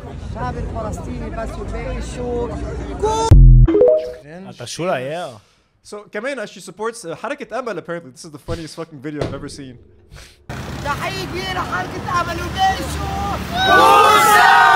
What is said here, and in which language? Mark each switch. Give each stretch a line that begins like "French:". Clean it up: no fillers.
Arabic: الشعب الفلسطيني بس والباقي شو
English: So كمان she supports حركة أمل apparently. This is the funniest fucking video I've ever seen.
Arabic: تحية كبيرة حركة أمل والباقي شو كوسا